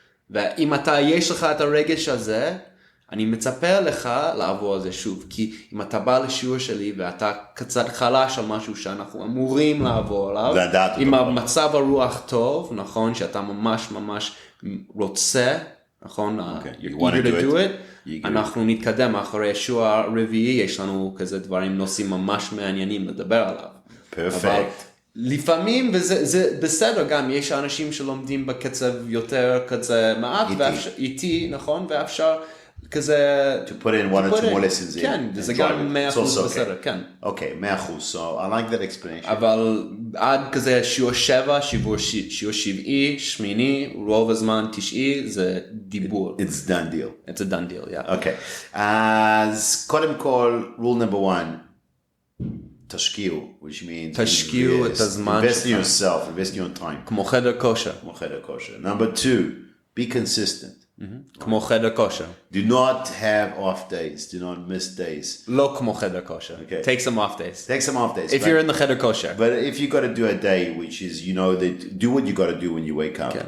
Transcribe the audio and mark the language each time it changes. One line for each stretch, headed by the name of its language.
Hebrew: ואם יש לך את הרגש הזה, אני מצפה לך לעבור על זה שוב, כי אם אתה בא לשיעור שלי ואתה קצת חלש על משהו שאנחנו אמורים לעבור עליו, עם המצב הרוח טוב, נכון, שאתה ממש רוצה, נכון, you're eager to do it, אנחנו נתקדם אחרי השיעור הרביעי, יש לנו כזה דברים, נושאים ממש מעניינים לדבר עליו. פרפקט. לפעמים, וזה בסדר גם, יש אנשים שלומדים בקצב יותר כזה מעט, איטי, נכון, ואפשר כזה...
English: To put in one or two more lessons in.
Hebrew: כן, זה גם 100% בסדר, כן.
English: אוקיי, 100%, so I like that explanation.
Hebrew: אבל עד כזה שיעור 7, שיעור 7, 8, רוב הזמן 9, זה דיבור.
English: It's done deal. It's a done deal, yeah.
Hebrew: אוקיי, אז קודם כל,
English: rule number 1,
Hebrew: תשקיעו,
English: which means
Hebrew: תשקיעו את הזמן
English: invest in yourself, invest in your time.
Hebrew: כמו חדר כושר.
English: Number 2, be consistent.
Hebrew: כמו חדר כושר.
English: Do not have off days. Do not miss days.
Hebrew: לא כמו חדר כושר.
English: Take some off days. If you're in the חדר כושר. But if you got to do a day, which is, you know, that do what you got to do when you wake up.